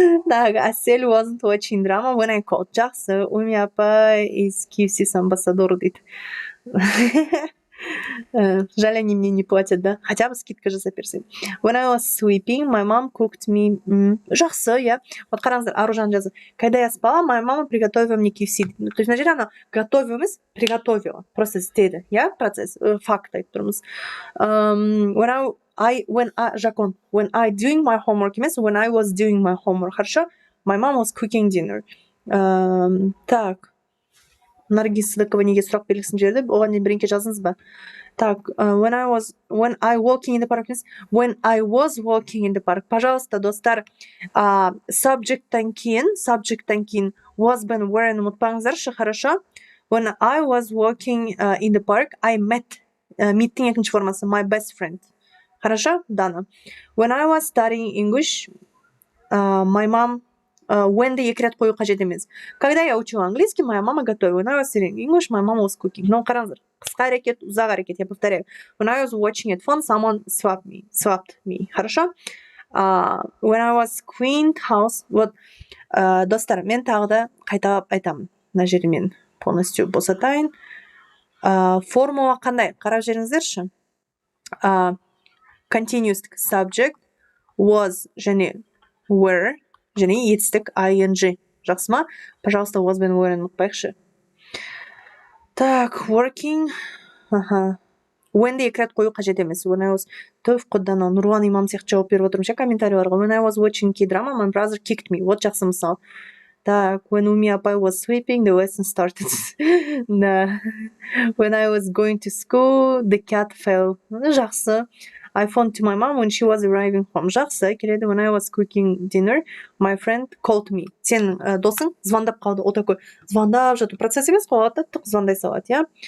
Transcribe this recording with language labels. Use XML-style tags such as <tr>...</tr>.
<ru>Так,</ru> <en>Асель wasn't watching drama when I called.</en> <kk>Жақсы, Уми апай</kk> <ru>из</ru> <kk>KFC Ambassador дейді.</kk> <ru>Жаль, они мне не платят, да? Хотя бы скидка</ru> <kk>жасап берсең.</kk> <en>When I was sleeping, my mom cooked me.</en> <kk>Жақсы, я.</kk> <ru>Вот</ru> <kk>қараңыздар, Аружан жазды.</kk> <ru>Когда я спала, моя мама приготовила мне KFC. То есть, на жерде она готовила</ru> <kk>емес,</kk> <ru>приготовила. Просто</ru> <kk>істеді, я? Процесс, факт айтып тұрмыз.</kk> <en>When I doing my homework</en> <kk>емес,</kk> <en>when I was doing my homework.</en> <ru>Хорошо?</ru> <en>My mom was cooking dinner.</en> <ru>Так.</ru> <kk>Наргиз Сыдықова неге сұрақ белгісін жіберді? Оған дейін бірінке жаздыңыз ба?</kk> <ru>Так,</ru> <en>when I was walking in the park. When I was walking in the park.</en> <ru>Пожалуйста,</ru> <kk>достар, subjecттан кейін was been were ұмытпаңыздаршы,</kk> <ru>хорошо?</ru> <en>When I was walking in the park, I met. Meet'тің екінші формасы, my best friend.</en> <ru>Хорошо? Дана.</ru> <en>When I was studying English, my mom when the</en> <kk>екі рет қою қажет емес.</kk> <ru>Когда я учила английский, моя мама готовила.</ru> <en>When I was studying English, my mom was cooking.</en> <ru>Но</ru> <kk>қараңыздар, қысқа әрекет, ұзақ әрекет,</kk> <ru>я повторяю.</ru> <en>When I was watching it phone, someone swapped me.</en> <ru>Хорошо?</ru> <en>When I was cleaned house,</en> <kk>вот, достар, мен тағы да қайталап айтамын. Мына жерде мен</kk> <ru>полностью</ru> <kk>босатайын. Формула қандай? Қарап жеріңіздерші. Continuous subject, was және were, және етістік ing. Жақсы ма?</kk> <ru>Пожалуйста,</ru> <kk>was бен were ұмытпайықшы.</kk> <ru>Так,</ru> <kk>working. When де екі рет қою қажет емес.</kk> <en>When I was...</en> <kk>Төф құддана, Нұрлан имам сияқты жауап беріп отырмын. Комментарийларға.</kk> <en>When I was watching K-drama, my brother kicked me.</en> <ru>Вот</ru> <kk>жақсы мысал.</kk> <ru>Так,</ru> <en>when Уми апай was sleeping, the lesson started.</en> <ru>Да.</ru> <en>When I was going to school, the cat fell.</en> <kk>Жақсы.</kk> <en>I phoned to my mom when she was arriving home.</en> <kk>Жақсы, келеді.</kk> <en>When I was cooking dinner, my friend called me.</en> <kk>Сен досың звондап қалды.</kk> <ru>О такой,</ru> <kk>звондап жатыр. Процесс емес қоғалады, тұқ звондай салады, я?</kk>